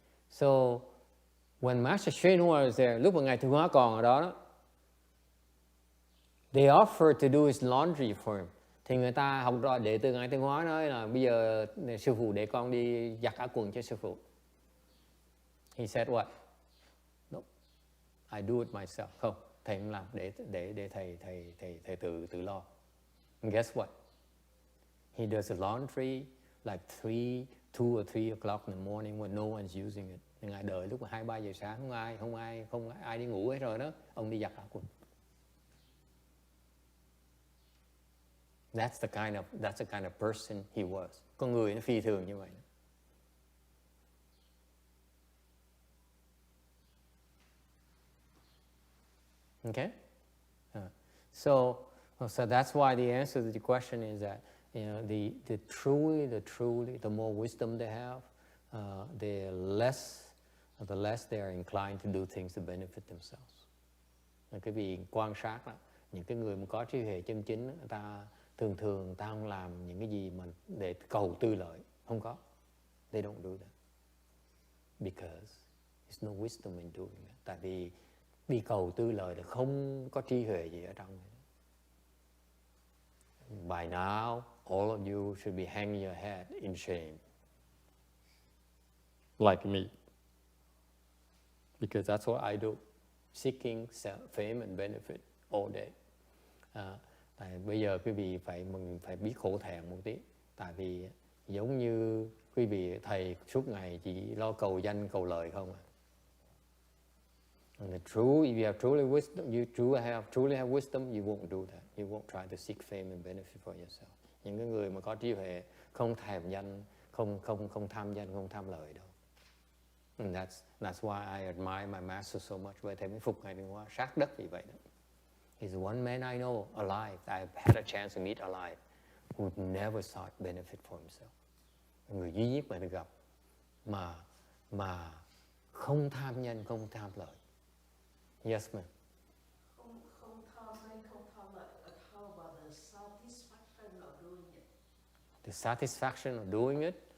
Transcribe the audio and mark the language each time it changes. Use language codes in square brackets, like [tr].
[en] So, when Master Hsuan was there, [vi] lúc mà Ngài Thiện Hóa còn ở đó, [en] they offered to do his laundry for him. [vi] Thì người ta học rồi đệ tử Ngài Thiện Hóa nói là bây giờ sư phụ để con đi giặt áo quần cho sư phụ. [en] He said what? No, I do it myself. [vi] Không, thầy không làm, để thầy tự lo. [en] And guess what? He does the laundry like 2 or 3 o'clock in the morning when no one's using it. [vi] Ngài đợi lúc mà 2-3 giờ sáng, không ai đi ngủ hết rồi đó, ông đi giặt áo quần. [en] That's the kind of person he was. [vi] Con người nó phi thường như vậy. [en] Okay? So that's why the answer to the question is that, you know, the truly, the more wisdom they have, the less they are inclined to do things to benefit themselves. [vi] Cái vì quan sát đó, những cái người mà có trí huệ chân chính, người ta thường ta không làm những cái gì mà để cầu tư lợi, không có. [en] They don't do that because there's no wisdom in doing it. [vi] Tại vì đi cầu tư lợi là không có trí huệ gì ở trong. [en] By now, all of you should be hanging your head in shame, like me, because that's what I do, seeking fame and benefit all day. [vi] Tại bây giờ quý vị phải biết khổ thẹn một tí, tại vì giống như quý vị thầy suốt ngày chỉ lo cầu danh cầu lợi không à. [en] And if you have truly wisdom, you truly have wisdom, you won't do that. You won't try to seek fame and benefit for yourself. [vi] Những cái người mà có trí huệ không thèm danh, không tham danh, không tham lợi đâu. [en] And that's why I admire my master so much. [vi] Vậy thầy mới phục Ngài Thiện Hóa sát đất vì vậy đó. [en] He's one man I know alive. I've had a chance to meet alive who never sought benefit for himself. [vi] Người duy nhất mà được gặp mà không tham nhân, không tham lợi. [en] Yes, ma'am. [vi] Không tham danh, không tham lợi. [en] How about the satisfaction of doing it? The satisfaction of doing it.